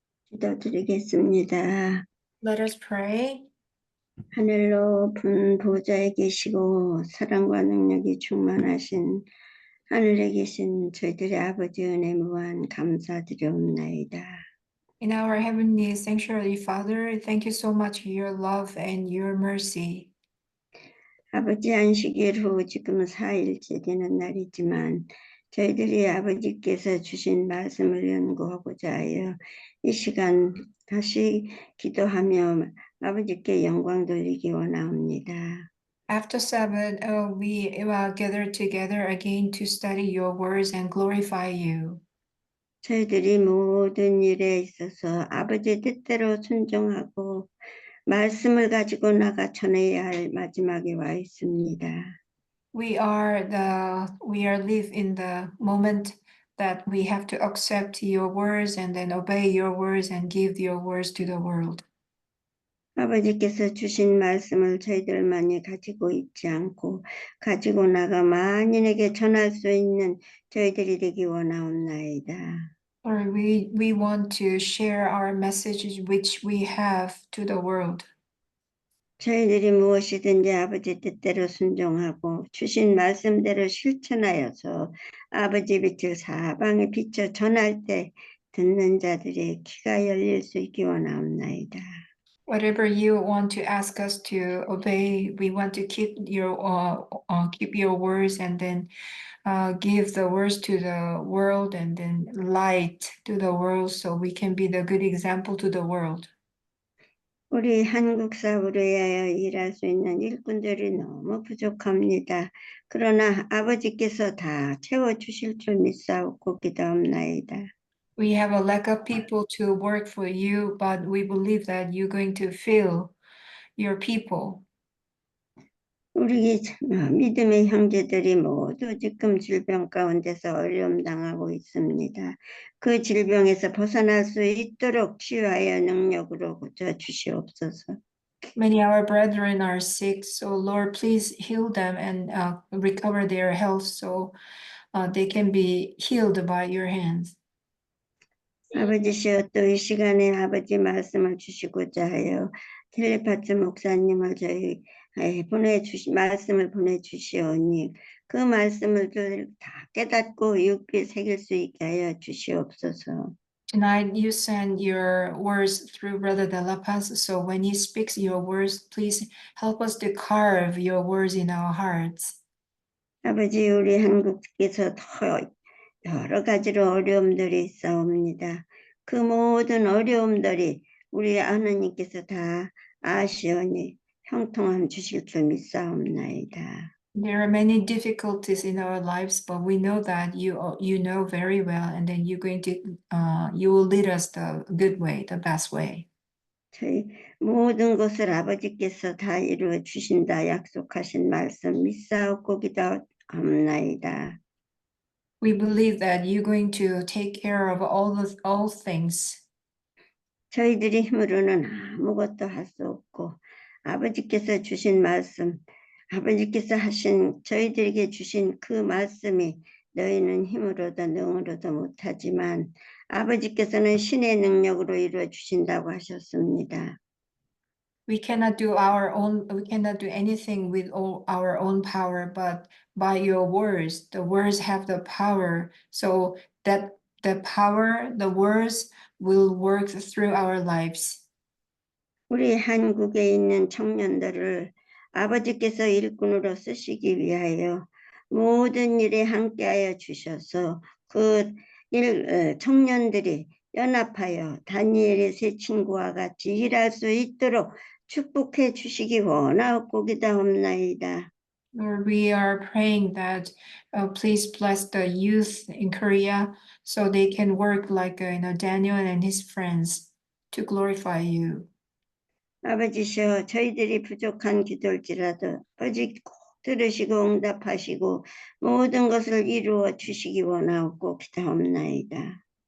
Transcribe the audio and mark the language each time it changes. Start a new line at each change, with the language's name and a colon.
Korean: 기도드리겠습니다.
English: Let us pray.
Korean: 하늘 높은 보좌에 계시고 사랑과 능력이 충만하신 하늘에 계신 저희들의 아버지 은혜 무한 감사드리옵나이다.
English: In our heavenly sanctuary, Father, thank you so much for your love and your mercy.
Korean: 아버지 안식일 후 지금 4일째 되는 날이지만 저희들이 아버지께서 주신 말씀을 연구하고자 하여 이 시간 다시 기도하며 아버지께 영광 돌리기 원하옵니다.
English: After Sabbath, we gather together again to study your words and glorify you.
Korean: 저희들이 모든 일에 있어서 아버지의 뜻대로 순종하고 말씀을 가지고 나가 전해야 할 마지막에 와 있습니다.
English: We live in the moment that we have to accept your words and then obey your words and give your words to the world.
Korean: 아버지께서 주신 말씀을 저희들만이 가지고 있지 않고 가지고 나가 만인에게 전할 수 있는 저희들이 되기 원하옵나이다.
English: Lord, we want to share our messages which we have to the world.
Korean: 저희들이 무엇이든지 아버지 뜻대로 순종하고 주신 말씀대로 실천하여서 아버지 빛을 사방에 비춰 전할 때 듣는 자들의 귀가 열릴 수 있기 원하옵나이다.
English: Whatever you want to ask us to obey, we want to keep your words and then give the words to the world and then light to the world so we can be the good example to the world.
Korean: 우리 한국 사회를 위하여 일할 수 있는 일꾼들이 너무 부족합니다. 그러나 아버지께서 다 채워주실 줄 믿사옵고 기도옵나이다.
English: We have a lack of people to work for you, but we believe that you're going to fill your people.
Korean: 우리 믿음의 형제들이 모두 지금 질병 가운데서 어려움 당하고 있습니다. 그 질병에서 벗어날 수 있도록 치유하여 능력으로 고쳐 주시옵소서.
English: Many of our brethren are sick, so Lord, please heal them and recover their health so they can be healed by your hands.
Korean: 아버지시여 또 이 시간에 아버지 말씀을 주시고자 하여 텔레파트 목사님을 저희 말씀을 보내주시오니 그 말씀을 다 깨닫고 육비 새길 수 있게 하여 주시옵소서.
English: Tonight you send your words through Brother De La Paz, so when he speaks your words, please help us to carve your words in our hearts.
Korean: 아버지 우리 한국께서 더 여러 가지로 어려움들이 있사옵니다. 그 모든 어려움들이 우리 하나님께서 다 아시오니 형통함 주실 줄 믿사옵나이다.
English: There are many difficulties in our lives, but we know that you know very well, and then you will lead us the good way, the best way.
Korean: 저희 모든 것을 아버지께서 다 이루어 주신다 약속하신 말씀 믿사옵고 기도합나이다.
English: We believe that you're going to take care of all things.
Korean: 저희들이 힘으로는 아무것도 할 수 없고 아버지께서 주신 말씀, 아버지께서 하신 저희들에게 주신 그 말씀이 너희는 힘으로도 능으로도 못하지만 아버지께서는 신의 능력으로 이루어 주신다고 하셨습니다.
English: We cannot do anything with our own power, but by your words, the words have the power, so that the words will work through our lives.
Korean: 우리 한국에 있는 청년들을 아버지께서 일꾼으로 쓰시기 위하여 모든 일에 함께하여 주셔서 그 청년들이 연합하여 다니엘의 세 친구와 같이 일할 수 있도록 축복해 주시기 원하옵고 기도합나이다.
English: Lord, we are praying that please bless the youth in Korea so they can work like Daniel and his friends to glorify you.
Korean: 아버지시여 저희들이 부족한 기도일지라도 아버지 꼭 들으시고 응답하시고 모든 것을 이루어 주시기 원하옵고 기도합나이다.